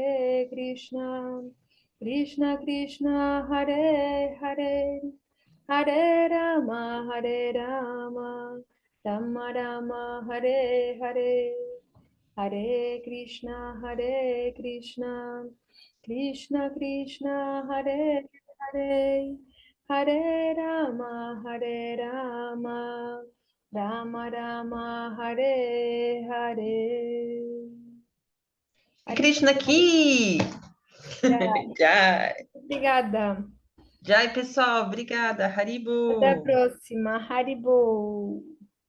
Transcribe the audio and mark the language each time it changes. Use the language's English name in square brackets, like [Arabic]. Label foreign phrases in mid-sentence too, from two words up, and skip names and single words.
[Sanskrit] Krishna Krishna, Hare Hare, Hare Rama, Rama Rama, Hare Hare, Hare Krishna, Krishna Krishna, Hare Hare, Hare Rama, Rama Rama, Hare Hare. [Portuguese] Krishna aqui! Jai. Obrigada. Jai, pessoal. Obrigada. Até a [Sanskrit] Haribo. [Portuguese] próxima. Haribo.